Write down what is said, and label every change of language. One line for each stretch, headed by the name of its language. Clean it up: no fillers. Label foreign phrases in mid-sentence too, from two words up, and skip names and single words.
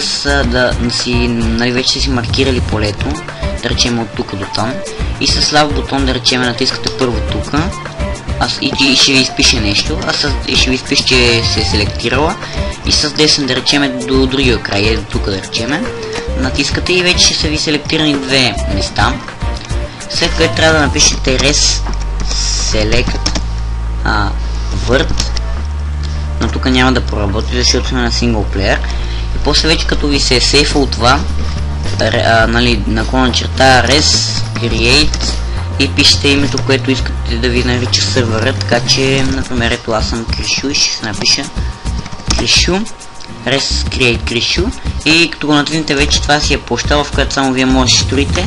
Bulgarian: нали, вече си маркирали полето, да речем от тук до там, и с лав бутон, да речем, натискате първо тук и ще ви изпише нещо, и ще ви изпише, че се е селектирала, и с десен, да речем, до другия край, до тук, да речем, натискате и вече ще са ви селектирани две места. След което трябва да напишете
English: res select word,
Bulgarian: но тук няма да проработи, защото сме на синглплеер. И после вече като ви се е сейфал това, нали, наклона черта
English: res create
Bulgarian: и пишете името, което искате да ви нарича сървъра, така че, например, ето аз съм Кришу и ще се напиша Кришу,
English: res create
Bulgarian: Кришу, и като го натиснете вече това си е площа, в която само вие може да строите.